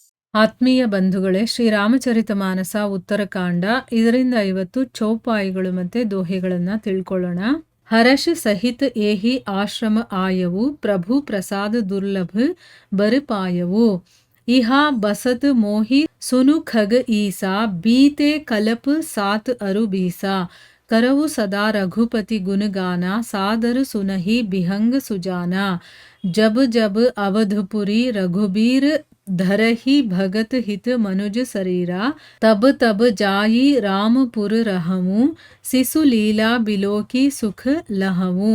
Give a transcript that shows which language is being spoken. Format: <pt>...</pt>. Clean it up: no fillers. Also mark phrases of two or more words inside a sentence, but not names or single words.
<kn>ಆತ್ಮೀಯ ಬಂಧುಗಳೇ, ಶ್ರೀರಾಮಚರಿತಮಾನಸ ಉತ್ತರಕಾಂಡ 550 ಚೌಪಾಯಿಗಳು ಮತ್ತೆ ದೋಹೆಗಳನ್ನ ತಿಳ್ಕೊಳ್ಳೋಣ.</kn> <awa>हरष सहित एहि आश्रम आयउँ, प्रभु प्रसाद दुर्लभ बर पायउँ. इहाँ बसत मोहि सुनु खग ईसा, बीते कलप सात अरु बीसा. करहु सदा रघुपति गुण गाना, सादर सुनहि बिहंग सुजाना. जब जब अवधपुरी रघुबीर धरहि भगत हित मनुज शरीरा. तब तब जाई रामपुर रहूं, सिसु लीला बिलोकी सुख लहऊं.</awa>